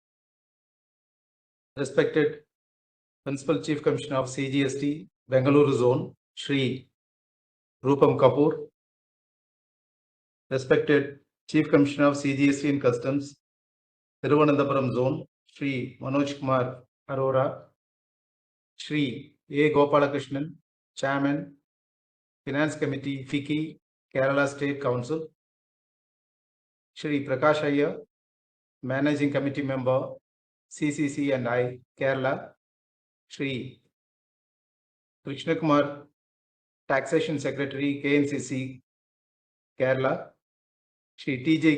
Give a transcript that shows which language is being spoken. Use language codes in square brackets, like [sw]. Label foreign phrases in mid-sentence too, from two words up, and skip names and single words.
[en] Respected Principal Chief Commissioner of CGST Bengaluru Zone, Shri Rupam Kapoor. Respected Chief Commissioner of CGST and Customs, Thiruvananthapuram Zone, Shri Manoj Kumar Arora, Shri A. Gopalakrishnan, Chairman, Finance Committee, FICCI, Kerala State Council, Shri Prakash Iyer, Managing Committee Member, CCC and I, Kerala, Shri Krishna Kumar, Taxation Secretary, KNCC, Kerala, Shri T.J.